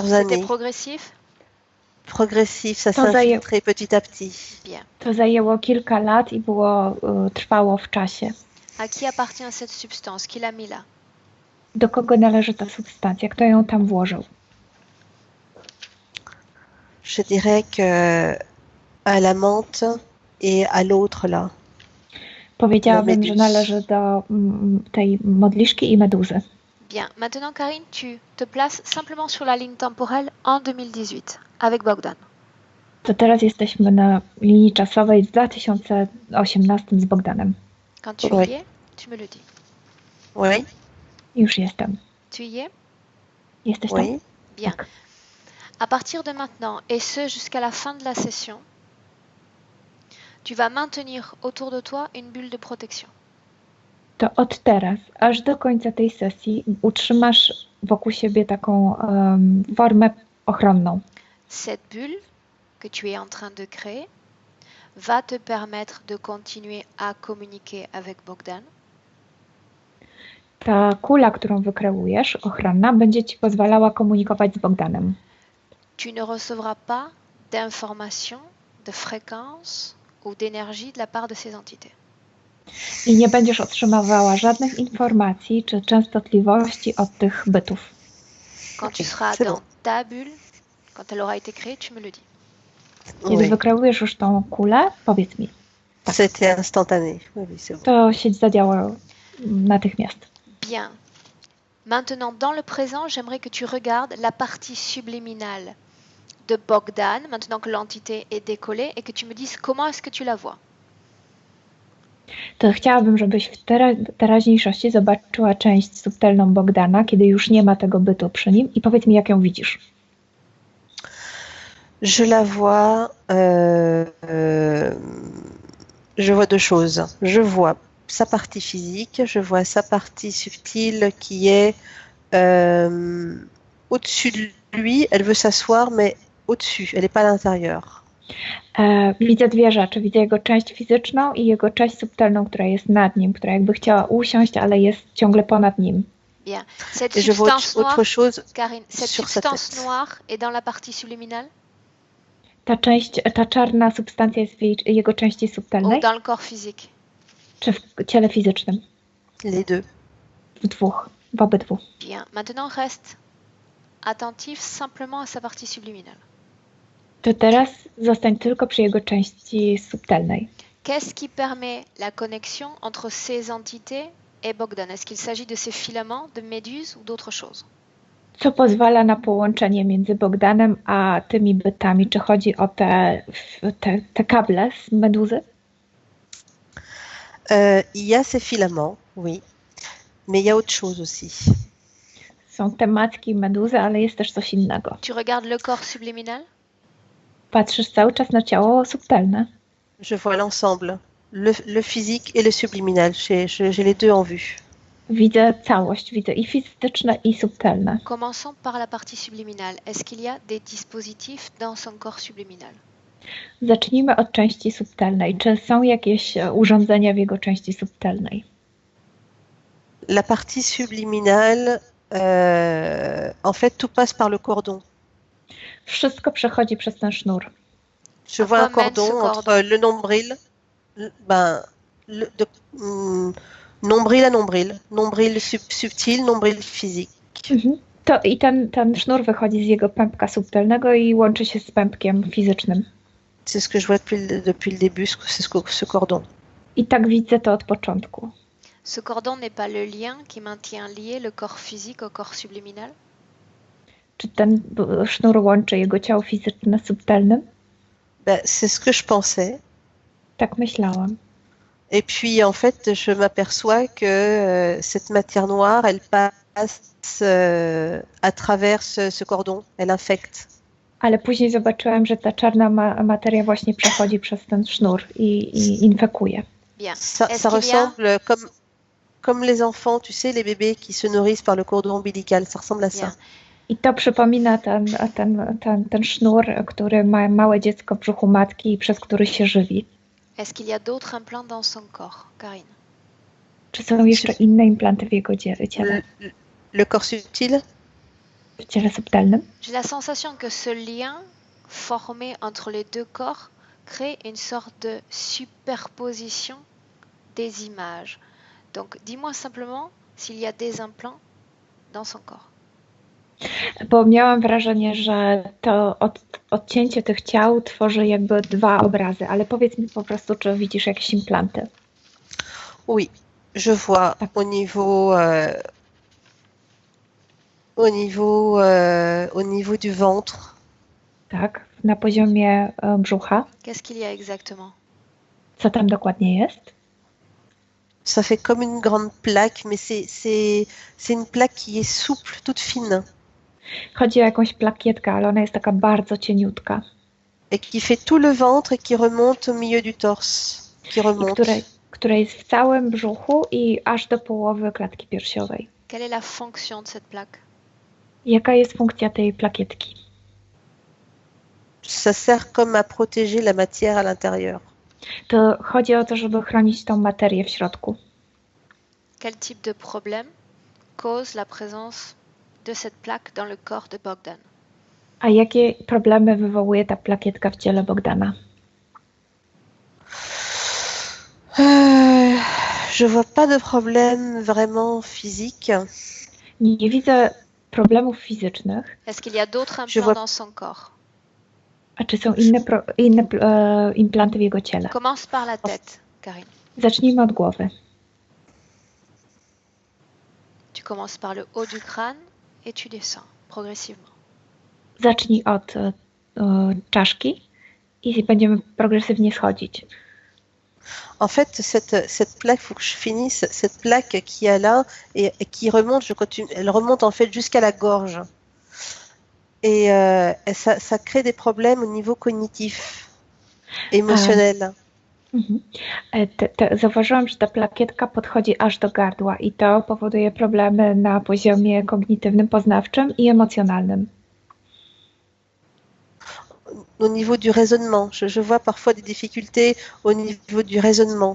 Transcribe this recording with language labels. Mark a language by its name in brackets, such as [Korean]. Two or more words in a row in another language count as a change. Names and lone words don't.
[French] Bien. C'était années. progressif? Progressif, ça [Polish] To [French] s'infiltrait petit à petit. Bien. [Polish] To zajęło kilka lat i trwało w czasie. [French] À qui appartient cette substance? Qui l'a mis là? [Polish] Do kogo należy ta substancja? Kto ją tam włożył? [French] Je dirais que à la menthe et à l'autre là. [Polish] Powiedziałabym, że należy do tej modliszki i meduzy. [French] Bien. Maintenant, Karine, tu te places simplement sur la ligne temporelle en 2018 avec Bogdan. [Polish] To teraz jesteśmy na linii czasowej w 2018 z Bogdanem. [French] Quand tu y es, tu me le dis. Oui. [Polish] Już jestem. [French] Tu y es? [Polish] Jesteś tam? [French] Oui. Bien. À partir de maintenant, et ce jusqu'à la fin de la session, tu vas maintenir autour de toi une bulle de protection. [Polish] To od teraz, aż do końca tej sesji utrzymasz wokół siebie taką formę ochronną. [French] Cette bulle que tu es en train de créer va te permettre de continuer à communiquer avec Bogdan. [Polish] ta kula, którą wykreujesz, ochronna, będzie ci pozwalała komunikować z Bogdanem. [French] Tu ne recevras pas d'informations, de fréquences ou d'énergie de la part de ces entités. [Polish] I nie będziesz otrzymywała żadnych informacji czy częstotliwości od tych bytów. [French] Quand tu seras C'est dans bon. ta bulle, quand elle aura été créée, tu me le dis. [Polish] Kiedy [French] Oui, [Polish] wykreujesz już tą kulę, powiedz mi. [French] c'était instantané. Oui, oui, c'est bon. [Polish] To się zadziała natychmiast. [French] Bien. Maintenant, dans le présent, j'aimerais que tu regardes la partie subliminale de Bogdan, maintenant que l'entité est décollée, et que tu me dises comment est-ce que tu la vois. [Polish] To chciałabym, żebyś w teraźniejszości zobaczyła część subtelną Bogdana, kiedy już nie ma tego bytu przy nim i powiedz mi, jak ją widzisz. [French] Je la vois, je vois deux choses. Je vois sa partie physique, je vois sa partie subtile qui est au-dessus de lui. Elle veut s'asseoir, mais au-dessus, elle n'est pas à l'intérieur. [Polish] Widzę dwie rzeczy. Widzę jego część fizyczną i jego część subtelną, która jest nad nim, która jakby chciała usiąść, ale jest ciągle ponad nim. [French] Bien. Cette Et je vois substance noire, autre chose Karine, cette sur sa substance tête. noire est dans la partie subliminale [Polish] Ta czarna substancja jest w jego części [French] ou [Polish] subtelnej, [French] dans le corps physique? [Polish] czy w ciele fizycznym? [French] Les deux. [Polish] W obydwu. [French] Bien. Maintenant, reste attentif simplement à sa partie subliminale. [Polish] To teraz zostań tylko przy jego części subtelnej. [French] Qu'est-ce qui permet la connexion entre ces entités et Bogdan? Est-ce qu'il s'agit de ces filaments, de méduses ou d'autre chose? [Polish] Co pozwala na połączenie między Bogdanem a tymi bytami? Czy chodzi o te kable z meduzy? [French] Il y a ces filaments, oui, mais il y a autre chose aussi. [Polish] Są te macki meduzy, ale jest też coś innego. [French] Tu regardes le corps subliminal? [Polish] Patrzysz cały czas na ciało subtelne. [French] Je vois l'ensemble, le physique et le subliminal. J'ai les deux en vue. [Polish] Widzę całość, widzę i fizyczne, i subtelne. [French] Commençons par la partie subliminale. Est-ce qu'il y a des dispositifs dans son corps subliminal? [Polish] Zacznijmy od części subtelnej. Czy są jakieś urządzenia w jego części subtelnej? [French] La partie subliminale, en fait, tout passe par le cordon. [Polish] Wszystko przechodzi przez ten sznur. [French] Je vois un Comment mène ce cordon cordon? entre le nombril, nombril à nombril, nombril subtil, nombril physique. [Polish] I ten sznur wychodzi z jego pępka subtelnego i łączy się z pępkiem fizycznym. [French] C'est ce que je vois depuis le début, c'est ce cordon. [Polish] I tak widzę to od początku. [French] Ce cordon n'est pas le lien qui maintient lié le corps physique au corps subliminal? [Polish] Czy ten sznur łączy jego ciało fizyczne z subtelnym? [French] C'est ce que je pensais. [Polish] Tak myślałam. [French] Et puis, en fait, je m'aperçois que cette matière noire, elle passe à travers ce cordon, elle infecte. [Polish] Ale później zobaczyłam, że ta czarna materia właśnie przechodzi przez ten sznur i infekuje. [French] Bien. Ça ressemble comme les enfants, tu sais, les bébés qui se nourrissent par le cordon ombilical, ça ressemble à ça. Bien. [Polish] I to przypomina ten sznur, który ma małe dziecko w brzuchu matki i przez który się żywi. [French] Est-ce qu'il y a d'autres implants dans son corps, Karine? [Polish] Czy są jeszcze inne implanty w jego ciele? [French] Le corps subtil? [Polish] W ciele subtelnym? [French] J'ai la sensation que ce lien formé entre les deux corps crée une sorte de superposition des images. Donc, dis-moi simplement s'il y a des implants dans son corps. [Polish] Bo miałam wrażenie, że to odcięcie tych ciał tworzy jakby dwa obrazy, ale powiedz mi po prostu, czy widzisz jakieś implanty? [French] Oui, je vois au niveau du ventre. [Polish] Tak, na poziomie brzucha. [French] Qu'est-ce qu'il y a exactement? [Polish] Co tam dokładnie jest? [French] Ça fait comme une grande plaque, mais c'est une plaque qui est souple, toute fine. [Polish] Chodzi o jakąś plakietkę, ale ona jest taka bardzo cieniutka. [French] Et qui fait tout le ventre et qui remonte au milieu du torse. Qui remonte. [Polish] Która jest w całym brzuchu i aż do połowy klatki piersiowej. [French] Quelle est la fonction de cette plaque? [Polish] Jaka jest funkcja tej plakietki? [French] Ça sert comme à protéger la matière à l'intérieur. [Polish] To chodzi o to, żeby chronić tą materię w środku. [French] Quel type de problème cause la présence de cette plaque dans le corps de Bogdan? [Polish] A jakie problemy wywołuje ta plakietka w ciele Bogdana? [French] Je vois pas de problème vraiment physique. [Polish] Nie widzę problemów fizycznych. [French] Est-ce qu'il y a d'autres Je implants vois- dans son corps? [Polish] A czy są inne implanty w jego ciele? [French] Commence par la tête, Karine. [Polish] Zacznijmy od głowy. [French] Tu commences par le haut du crâne et tu descends progressivement. [Polish] Zacznij od czaszki i będziemy progresywnie schodzić. [French] En fait, cette plaque, faut que je finisse. Cette plaque qui est là et qui remonte, elle remonte en fait jusqu'à la gorge. Et ça crée des problèmes au niveau cognitif, émotionnel. Mhm. [Polish] Zauważyłam, że ta plakietka podchodzi aż do gardła i to powoduje problemy na poziomie kognitywnym, poznawczym i emocjonalnym. [French] Au niveau du raisonnement, je vois parfois des difficultés au niveau du raisonnement.